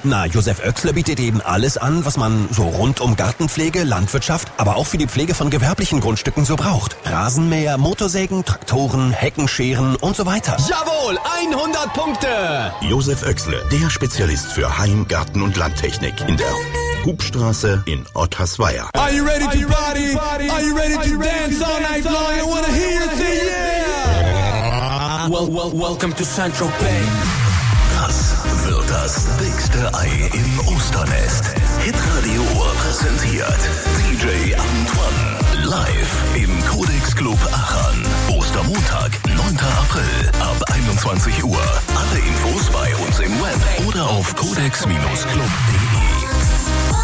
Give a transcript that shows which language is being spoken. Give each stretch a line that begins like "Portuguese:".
German: Na, Josef Oechsle bietet eben alles an, was man so rund um Gartenpflege, Landwirtschaft, aber auch für die Pflege von gewerblichen Grundstücken so braucht. Rasenmäher, Motorsägen, Traktoren, Heckenscheren und so weiter. Jawohl, 100 Punkte. Josef Oechsle, der Spezialist für Heim-, Garten- und Landtechnik in der Hubstraße in Ottersweier.
English: Are you ready to party? Are you ready to dance all night long? I wanna hear you say yeah! Welcome to Saint-Tropez.
German: Das wird das dickste Ei im Osternest. Hitradio präsentiert DJ Antoine. Live im Codex Club Aachen. Ostermontag, 9. April ab 21 Uhr. Alle Infos bei uns im Web oder auf codex-club.de.